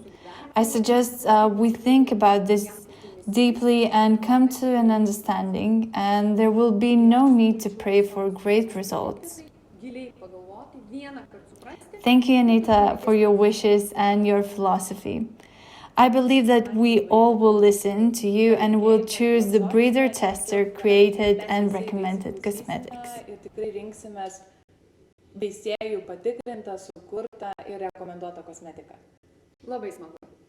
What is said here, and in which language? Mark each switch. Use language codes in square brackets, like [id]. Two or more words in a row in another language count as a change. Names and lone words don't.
[en] I suggest we think about this deeply and come to an understanding, and there will be no need to pray for great results. Thank you, Anita, for your wishes and your philosophy. I believe that we all will listen to you and will choose the breeder tester created and recommended cosmetics. [lt] Tikrai rinksimės veisėjų patikrintą, sukurtą ir rekomenduotą kosmetiką. Labai smagu.